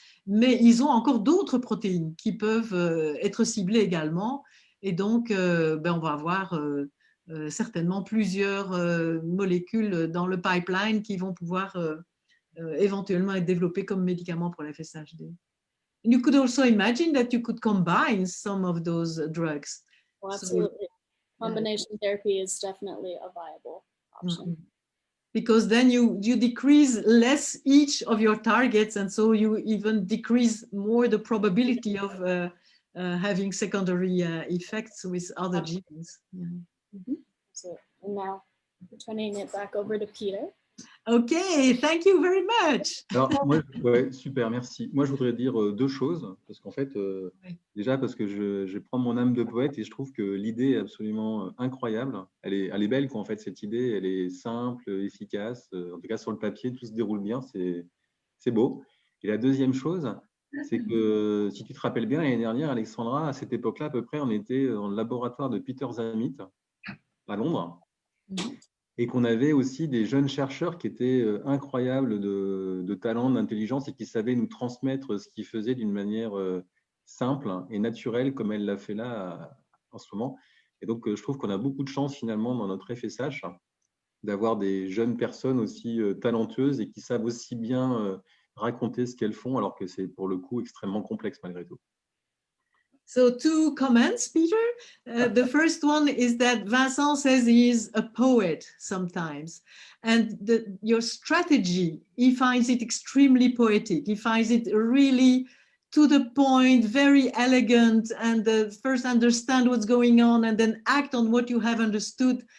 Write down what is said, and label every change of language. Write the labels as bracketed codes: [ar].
[fr] Mais ils ont encore d'autres protéines qui peuvent être ciblées également. Et donc, on va avoir certainement plusieurs molécules dans le pipeline qui vont pouvoir éventuellement être développées comme médicaments pour la FSHD. [en] And you could also imagine that you could combine some of those drugs. Well, absolutely. Combination therapy is definitely a viable option. Mm-hmm. Because then you decrease less each of your targets, and so you even decrease more the probability of having secondary effects with other genes. Yeah. Mm-hmm. So, and now turning it back over to Peter. Okay, thank you very much. [fr] Alors, moi, ouais, super, merci. Moi, je voudrais dire deux choses, parce qu'en fait, Oui. déjà, parce que je prends mon âme de poète et je trouve que l'idée est absolument incroyable. Elle est belle, quoi, en fait, cette idée. Elle est simple, efficace. En tout cas, sur le papier, tout se déroule bien. C'est beau. Et la deuxième chose, c'est que, si tu te rappelles bien, l'année dernière, Alexandra, à cette époque-là, à peu près, on était dans le laboratoire de Peter Zamit, à Londres. Et qu'on avait aussi des jeunes chercheurs qui étaient incroyables de talent, d'intelligence et qui savaient nous transmettre ce qu'ils faisaient d'une manière simple et naturelle comme elle l'a fait là en ce moment. Et donc, je trouve qu'on a beaucoup de chance finalement dans notre FSH d'avoir des jeunes personnes aussi talentueuses et qui savent aussi bien raconter ce qu'elles font alors que c'est pour le coup extrêmement complexe malgré tout. [en] So 2 comments, Peter. The first one is that Vincent says he is a poet sometimes. And your strategy, he finds it extremely poetic. He finds it really to the point, very elegant, and first understand what's going on and then act on what you have understood.